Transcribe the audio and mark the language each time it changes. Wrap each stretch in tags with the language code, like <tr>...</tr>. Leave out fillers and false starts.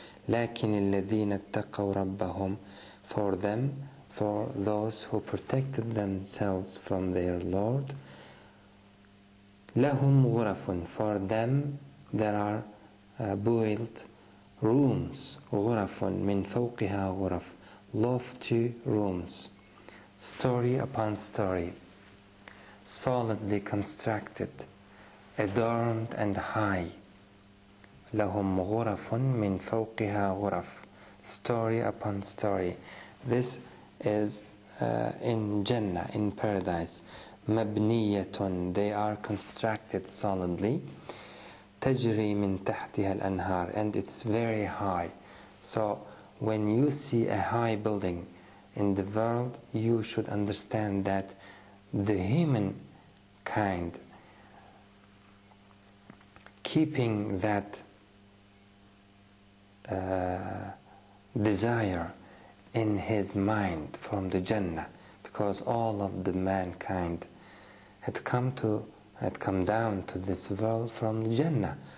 <ar>لَكِنِ الَّذِينَ اتَّقَوْا رَبَّهُمْ</ar> <en>For them, for those who protected themselves from their Lord,</en> <ar>لَهُمْ غُرَفٌ</ar> <en>For them there are built rooms,</en> <ar>غرف من فوقها غرف,</ar> <en>lofty rooms, story upon story, solidly constructed, adorned and high.</en> <ar>لهم غرف من فوقها غرف,</ar> <en>story upon story. This is in Jannah, in paradise.</en> <ar>مبنية,</ar> <en>they are constructed solidly.</en> <ar>تجري من تحتها الأنهار,</ar> <en>and it's very high. So when you see a high building in the world, you should understand that the human kind keeping that desire in his mind from the Jannah, because all of the mankind had come down to this world from the Jannah.</en>